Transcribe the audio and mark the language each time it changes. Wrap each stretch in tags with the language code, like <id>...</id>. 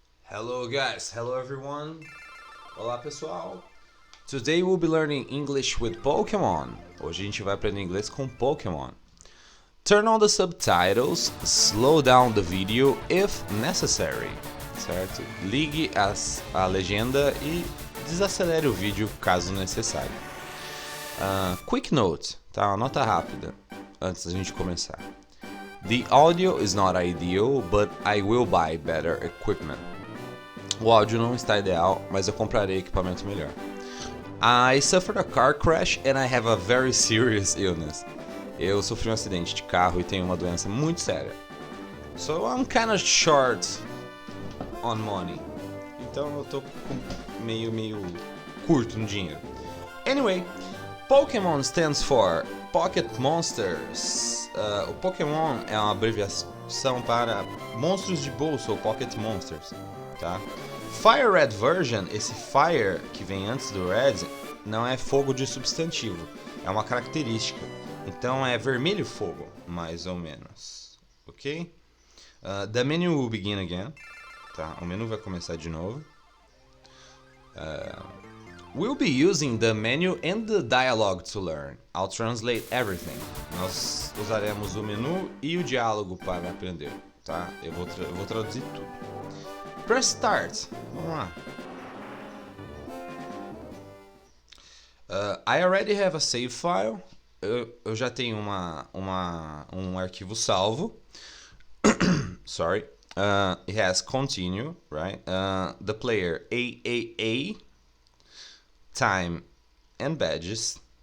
<en>Hello guys, hello everyone.</en> <pt>Olá pessoal.</pt> <en>Today we'll be learning English with Pokémon.</en> <pt>Hoje a gente vai aprender inglês com Pokémon.</pt> <en>Turn on the subtitles, slow down the video if necessary.</en> <pt>Certo? Ligue a legenda e desacelere o vídeo caso necessário.</pt> <en>Quick note,</en> <pt>tá? Uma nota rápida antes da gente começar.</pt> <en>The audio is not ideal, but I will buy better equipment.</en> <pt>O áudio não está ideal, mas eu comprarei equipamento melhor.</pt> <en>I suffered a car crash and I have a very serious illness.</en> <pt>Eu sofri um acidente de carro e tenho uma doença muito séria.</pt> <en>So I'm kind of short on money.</en> <pt>Então eu tô meio curto no dinheiro.</pt> <en>Anyway, Pokémon stands for Pocket Monsters.</en> <pt>O Pokémon é uma abreviação para monstros de bolso ou Pocket Monsters, tá? Fire Red version, esse Fire que vem antes do Red, não é fogo de substantivo, é uma característica. Então é vermelho fogo, mais ou menos, ok?</pt> <en>The menu will begin again,</en> <pt>tá? O menu vai começar de novo.</pt> <en>We'll be using the menu and the dialogue to learn. I'll translate everything.</en> <pt>Nós usaremos o menu e o diálogo para aprender, tá? Eu vou traduzir tudo.</pt> <en>Press start.</en> <pt>Vamos lá.</pt> <en>I already have a save file.</en> <pt>Eu já tenho um arquivo salvo.</pt> <en>Sorry. It has continue, right? The player AAA, time and badges.</en>